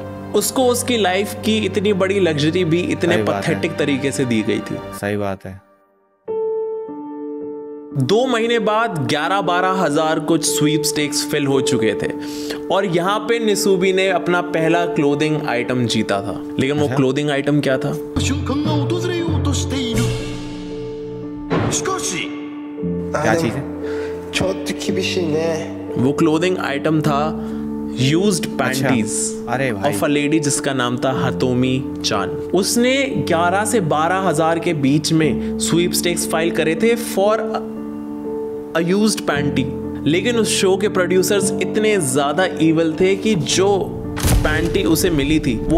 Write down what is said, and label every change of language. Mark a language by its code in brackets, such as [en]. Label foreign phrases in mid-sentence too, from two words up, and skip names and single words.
[hi] उसको उसकी लाइफ की इतनी बड़ी लग्जरी भी इतने सही बात है। पैथेटिक तरीके से दी गई थी। सही बात है। 2 महीने बाद 11-12 हजार कुछ [en] sweepstakes fill [hi] हो चुके थे और यहाँ पे निसूबी ने अपना पहला [en] clothing item [hi] जीता था। लेकिन वो [en] clothing item [hi] क्या था? [ja] 瞬間が訪れようとしている。しかし [hi] क्या चीज है? [ja] ちょっと厳しいね。 [hi] वो [en] clothing item [hi] था [en] used panties [hi] अरे भाई। [en] of a lady [hi] जिसका नाम था हतोमी चान। उसने 11 से 12 हजार के बीच में [en] sweepstakes file [hi] करे थे [en] for a used panty. [hi] लेकिन उस शो के प्रोड्यूसर्स इतने ज्यादा इवल थे कि जो पैंटी उसे मिली थी वो उसे पहन भी